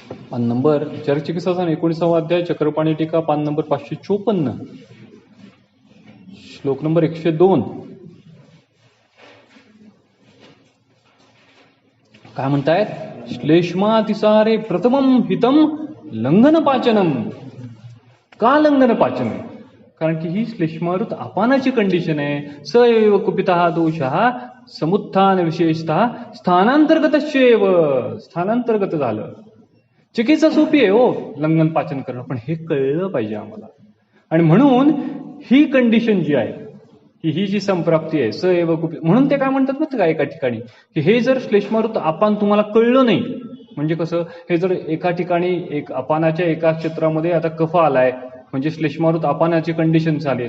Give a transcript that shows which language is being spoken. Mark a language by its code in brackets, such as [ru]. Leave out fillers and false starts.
[mr] पान नंबर चरचिकित्सा 19वा अध्याय चक्रपाणी टीका पान नंबर 554 श्लोक नंबर 102. काय म्हणतायत? [sa] श्लेष्मातिसारे प्रथमम हितम लंघन पाचनम. [mr] का लंघन पाचन? कारण की ही श्लेष्मारुत अपानाची कंडिशन आहे. [sa] स एव कुपितः दोषः समुत्थान विशेषतः स्थानांतर्गतश्चैव. [mr] स्थानांतर्गत झालं. चिकित्सा सोपी आहे हो लंघन पाचन करणं, पण हे कळलं पाहिजे आम्हाला. आणि म्हणून ही कंडिशन जी आहे की ही जी संप्राप्ती आहे [sa] स एव कुपित, [mr] म्हणून ते काय म्हणतात ना एका ठिकाणी की हे जर श्लेष्मारुत अपान तुम्हाला कळलं नाही म्हणजे कसं, हे जर एका ठिकाणी एक अपानाच्या एका क्षेत्रामध्ये आता कफ आलाय म्हणजे श्लेष्मारुत अपानाची कंडिशन झाली.